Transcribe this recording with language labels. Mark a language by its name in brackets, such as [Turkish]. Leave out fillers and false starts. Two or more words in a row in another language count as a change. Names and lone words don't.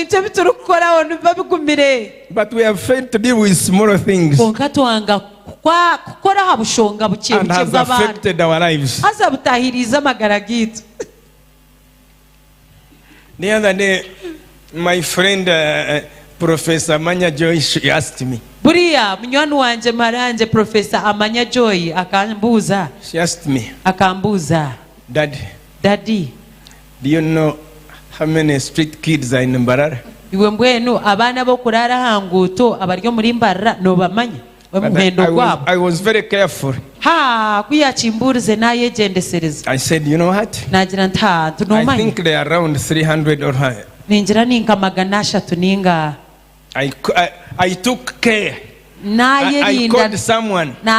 [English] but we have failed to deal with smaller things. And has affected our lives. The other day, my friend Professor Amanya Joy, she asked me. [Nyankole] Buriya munywani wanje maranje Professor Amanya Joy akambuza. [English] She asked me. [Nyankole] Akambuza. Daddy. [English] Do you know how many street kids are in Mbarara? [Nyankole] Iwe mbwenu abana bo kurara hanguto abaryo muri Mbarara no bamanya. [English] I was very careful. I said, you know what? I think they are around 300 or higher. I took care. I called someone.